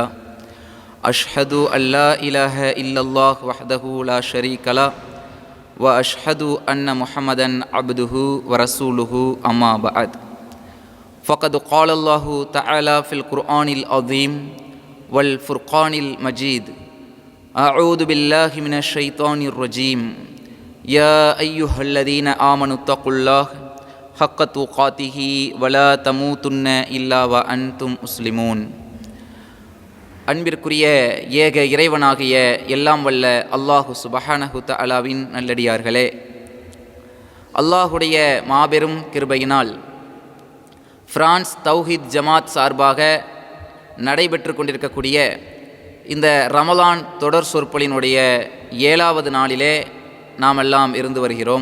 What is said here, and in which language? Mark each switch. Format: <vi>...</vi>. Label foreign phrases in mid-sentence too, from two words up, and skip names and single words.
<ar>أشهد أن لا إله إلا الله وحده لا شريك له وأشهد أن محمدا عبده ورسوله أما بعد فقد قال الله تعالى في القرآن العظيم والفرقان المجيد أعوذ بالله من الشيطان الرجيم يا أيها الذين آمنوا اتقوا الله حق تقاته ولا تموتن إلا وأنتم مسلمون.</ar> <ta>அன்பிற்குரிய ஏக இறைவனாகிய எல்லாம் வல்ல</ta> <ar>الله سبحانه تعالى</ar> <ta>நல்லடியார்களே, அல்லாஹுடைய மாபெரும் கிருபையினால் பிரான்ஸ் தௌஹீத் ஜமாத் சார்பாக நடைபெற்று கொண்டிருக்கக்கூடிய இந்த ரமலான் தொடர் சொற்பொழினுடைய 7வது நாளிலே நாம் எல்லாம் இருந்து வருகிறோம்.</ta>